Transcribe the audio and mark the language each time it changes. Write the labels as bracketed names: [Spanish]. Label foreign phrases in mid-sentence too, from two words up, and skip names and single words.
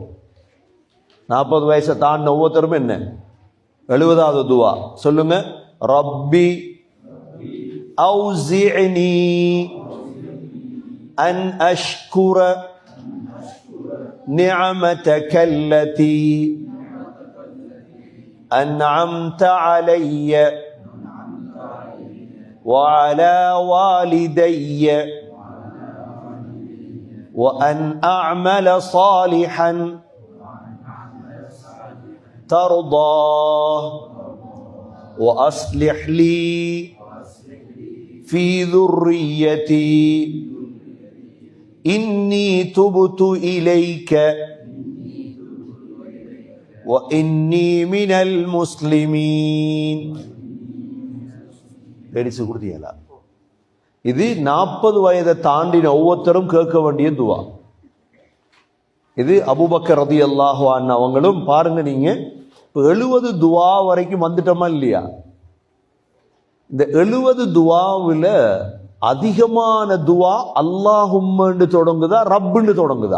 [Tamil] 40 வயசை தாண்டின ஒவ்வொருத்தரும் என்ன 70வது துவா சொல்லுங்க. [Arabic] رب أوزعني أن أشكر نعمتك التي أنعمت علي وعلى والدي وأن أعمل صالحا ترضاه وأصلح لي في ذريتي إني تبت إليك وإني من المسلمين. [Tamil] இது 40 வயதை தாண்டின ஒவ்வொருத்தரும் கேட்க வேண்டிய துவா. இது அபூபக்கர் [Arabic] رضي الله عنه [Tamil] அவங்களும் பாருங்க. நீங்க 70 துவா வரைக்கும் வந்துட்டோமா இல்லையா? இந்த 70 துவாவில் அதிகமான துவா அல்லாஹும்மன்னு தொடங்குதா, ரப்புன்னு தொடங்குதா?